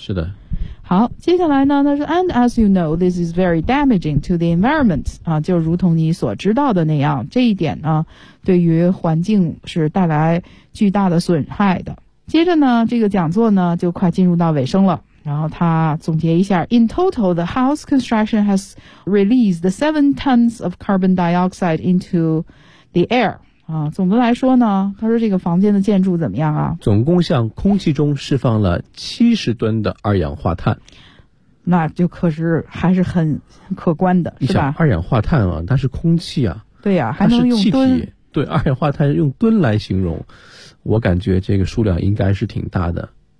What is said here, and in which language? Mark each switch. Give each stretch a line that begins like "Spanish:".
Chinese: 是的。好，接下来呢，他说 ，
English: and as you know, this is very damaging to the environment
Chinese: 啊，就如同你所知道的那样，这一点呢，对于环境是带来巨大的损害的。接着呢，这个讲座呢就快进入到尾声了。然后他总结一下
English: ,In total, the house construction has released 7 tons of carbon dioxide into the air.
Chinese: 啊，总的来说呢，他说这个房间的建筑怎么样啊？总共向空气中释放了70吨的二氧化碳。那就可是还是很可观的，是吧？你想二氧化碳啊，它是空气啊。对呀、啊，还能用吨。对，二氧化碳用吨来形容，我感觉这个数量应该是挺大的。